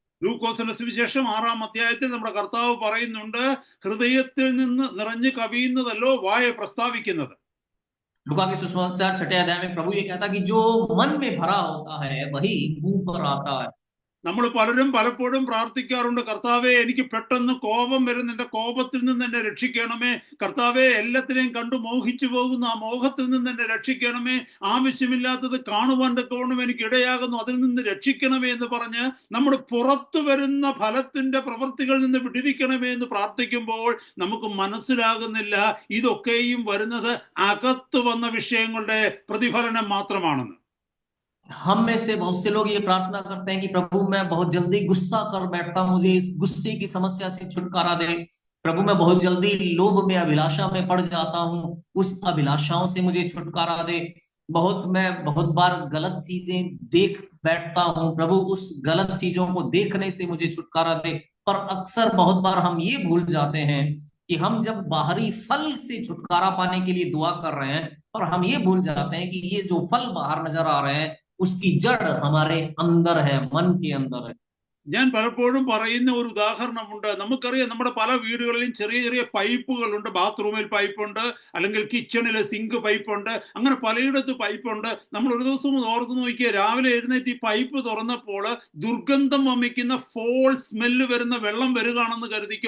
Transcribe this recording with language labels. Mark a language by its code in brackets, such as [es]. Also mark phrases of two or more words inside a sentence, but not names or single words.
[ml] ലൂക്കോസിന്റെ സുവിശേഷം 6-ാം അധ്യായത്തിൽ നമ്മുടെ കർത്താവ് പറയുന്നുണ്ട്, ഹൃദയത്തിൽ നിന്ന് നിറഞ്ഞു കവിയുന്നതല്ലോ വായ പ്രസ്താവിക്കുന്നത്. [hi] लूका के सुसमाचार 6 अध्याय में प्रभु ये कहता कि जो मन में भरा होता है वही मुंह पर आता है। [ml] നമ്മൾ പലരും പലപ്പോഴും പ്രാർത്ഥിക്കാറുണ്ട്, കർത്താവെ എനിക്ക് പെട്ടെന്ന് കോപം വരുന്നു, എന്റെ കോപത്തിൽ നിന്ന് എന്നെ രക്ഷിക്കണമേ. കർത്താവെ എല്ലാത്തിനെയും കണ്ടു മോഹിച്ചു പോകുന്നു, ആ മോഹത്തിൽ നിന്ന് എന്നെ രക്ഷിക്കണമേ. ആവശ്യമില്ലാത്തത് കാണുവാൻ തക്കവണ്ണം എനിക്ക് ഇടയാകുന്നു, അതിൽ നിന്ന് രക്ഷിക്കണമേ എന്ന് പറഞ്ഞ് നമ്മൾ പുറത്തു വരുന്ന ഫലത്തിന്റെ പ്രവൃത്തികളിൽ നിന്ന് വിടുവിക്കണമേ എന്ന് പ്രാർത്ഥിക്കുമ്പോൾ നമുക്ക് മനസ്സിലാകുന്നില്ല ഇതൊക്കെയും വരുന്നത് അകത്ത് വന്ന വിഷയങ്ങളുടെ പ്രതിഫലനം മാത്രമാണെന്ന്. [hi] हम में से बहुत से लोग ये प्रार्थना करते हैं कि प्रभु मैं बहुत जल्दी गुस्सा कर बैठता हूं, मुझे इस गुस्से की समस्या से छुटकारा दे। प्रभु मैं बहुत जल्दी लोभ में अभिलाषा में पड़ जाता हूं, उस अभिलाषाओं से मुझे छुटकारा दे। मैं बहुत बार गलत चीजें देख बैठता हूं, प्रभु उस गलत चीजों को देखने से मुझे छुटकारा दे। पर अक्सर बहुत बार हम ये भूल जाते हैं कि हम जब बाहरी फल से छुटकारा पाने के लिए दुआ कर रहे हैं, पर हम ये भूल जाते हैं कि ये जो फल बाहर नजर आ रहे हैं उसकी जड़ हमारे अंदर है, मन के अंदर है। [ml] ഞാൻ പലപ്പോഴും പറയുന്ന ഒരു ഉദാഹരണമുണ്ട്. നമുക്കറിയാം, നമ്മുടെ പല വീടുകളിലും ചെറിയ ചെറിയ പൈപ്പുകളുണ്ട്. ബാത്റൂമിൽ പൈപ്പുണ്ട്, അല്ലെങ്കിൽ കിച്ചണിലെ സിങ്ക് പൈപ്പുണ്ട്, അങ്ങനെ പലയിടത്ത് പൈപ്പുണ്ട്. നമ്മൾ ഒരു ദിവസം ഓർത്ത് നോക്കിയാൽ രാവിലെ എഴുന്നേറ്റ് ഈ പൈപ്പ് തുറന്നപ്പോൾ ദുർഗന്ധം വമിക്കുന്ന [en] foul smell [ml] വരുന്ന വെള്ളം വരികയാണെന്ന് കരുതിക്കോ.